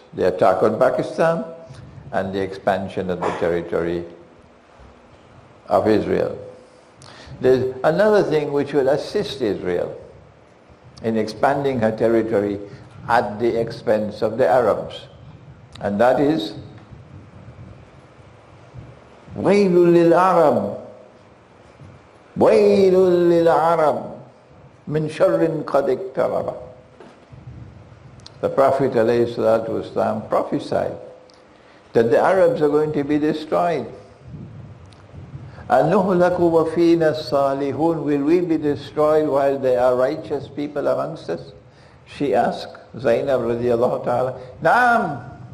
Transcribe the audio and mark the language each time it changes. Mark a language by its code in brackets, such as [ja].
[en] The attack on Pakistan and the expansion of the territory of Israel. There's another thing which will assist Israel in expanding her territory at the expense of the Arabs. And that is [ar] وَيْلٌ لِلْعَرَبِ وَيْلٌ لِلْعَرَبِ مِنْ شَرٍّ قَدْ اقْتَرَبَ. [en] The Prophet ﷺ prophesied that the Arabs are going to be destroyed. [ar] أَنُهْلَكُ وَفِينَا الصَّالِحُونَ. [en] Will we be destroyed while there are righteous people amongst us? She asked, Zainab radiallahu ta'ala. Naam.